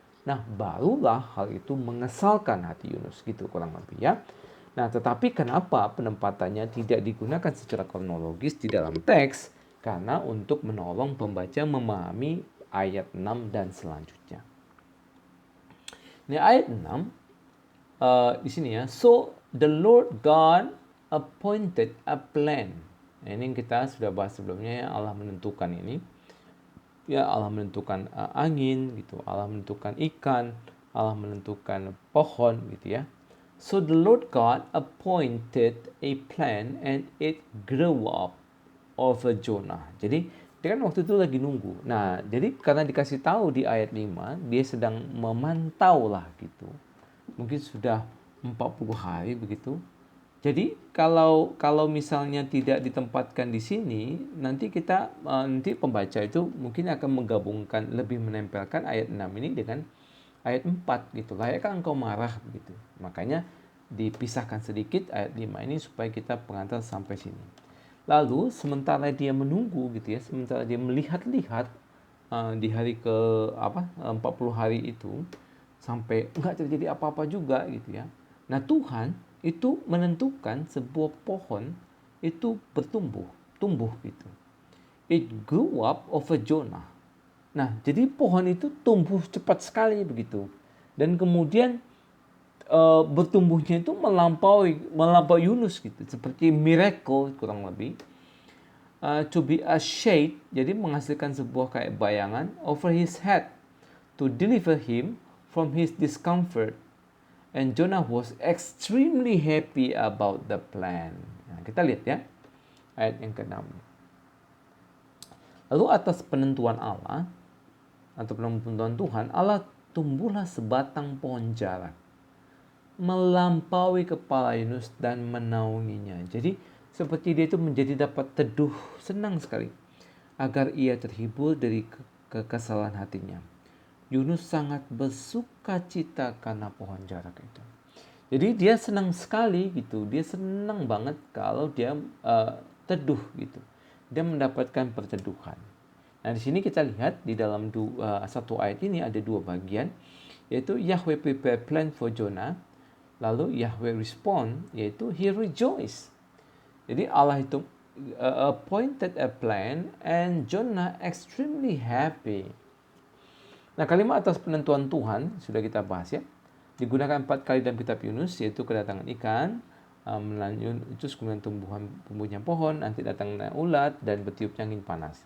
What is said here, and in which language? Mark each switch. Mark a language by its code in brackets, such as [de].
[id] Nah, barulah hal itu mengesalkan hati Yunus gitu kurang lebih ya. Nah, tetapi kenapa penempatannya tidak digunakan secara kronologis di dalam teks? Karena untuk menolong pembaca memahami ayat 6 dan selanjutnya. Ini ayat 6 di sini ya. [en] So the Lord God appointed a plan. [id] Nah, ini kita sudah bahas sebelumnya ya, Allah menentukan ini. Ya, Allah menentukan angin gitu, Allah menentukan ikan, Allah menentukan pohon gitu ya. [en] So the Lord God appointed a plan and it grew up over Jonah. [id] Jadi dia kan waktu itu lagi nunggu. Nah, jadi karena dikasih tahu di ayat 5, dia sedang memantau lah gitu. Mungkin sudah 40 hari begitu. Jadi kalau misalnya tidak ditempatkan di sini, nanti nanti pembaca itu mungkin akan menggabungkan, lebih menempelkan ayat 6 ini dengan ayat 4 gitu. Layakkah engkau marah begitu. Makanya dipisahkan sedikit ayat 5 ini supaya kita pengantar sampai sini. Lalu sementara dia menunggu gitu ya, sementara dia melihat-lihat di hari ke 40 hari itu sampai enggak terjadi apa-apa juga gitu ya. Nah, Tuhan itu menentukan sebuah pohon itu tumbuh gitu. [en] It grew up over Jonah. [id] Nah, jadi pohon itu tumbuh cepat sekali begitu. Dan kemudian bertumbuhnya itu melampaui Yunus gitu, seperti miracle kurang lebih. [en] To be a shade, [id] jadi menghasilkan sebuah kayak bayangan [en] over his head to deliver him from his discomfort. And Jonah was extremely happy about the plan. [id] Nah, kita lihat ya, ayat yang ke-6. Lalu atas penentuan Allah, atau penentuan Tuhan, Allah tumbuhlah sebatang pohon jarak, melampaui kepala Yunus dan menaunginya. Jadi seperti dia itu menjadi dapat teduh, senang sekali, agar ia terhibur dari kekesalan hatinya. Yunus sangat bersuka cita karena pohon jarak itu. Jadi dia senang sekali gitu, dia senang banget kalau dia teduh gitu. Dia mendapatkan perteduhan. Nah, di sini kita lihat di dalam satu ayat ini ada dua bagian, yaitu [en] Yahweh prepare plan for Jonah, [id] lalu Yahweh respond, yaitu [en] he rejoice. [id] Jadi Allah itu [en] appointed a plan [id] and Jonah [en] extremely happy. [id] Nah, kalimat atas penentuan Tuhan sudah kita bahas ya. Digunakan 4 kali dalam kitab Yunus, yaitu kedatangan ikan, terus kemudian tumbuhnya pohon, nanti datangnya ulat, dan bertiupnya angin panas.